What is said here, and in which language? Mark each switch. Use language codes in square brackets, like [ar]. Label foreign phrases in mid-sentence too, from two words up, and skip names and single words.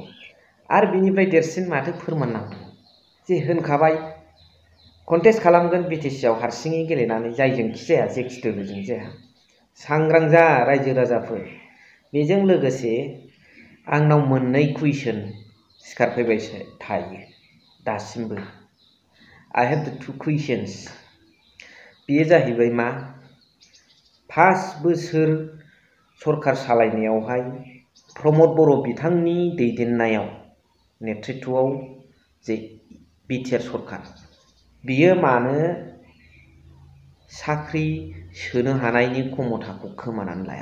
[brx] आरो बिनिफ्राय देरसिन माथो फोरमान नांगौ? जे होनखाबाय कन्टेस्ट खालामगोन बिटिसिआव हारसिङै गेलेनानै, जायजोंखि जाया जेखि दोलोजों जाया। सांग्रां जा रायजो राजाफोर। बेजों लोगोसे आंनाव मोननै कुइसन सिखारफैबाय थायो दासिमबो। [en] I have the 2 questions। [brx] बेयो जाहैबाय मा? 5 बोसोर सरकार सालायनायावहाय प्रमद बर' बिथांनि दैदेननायाव नेतृत्वआव जे बिटिआर सरकार, बियो मानो साख्रि सोनो हानायनि क्षमताखौ खोमानानै लाया?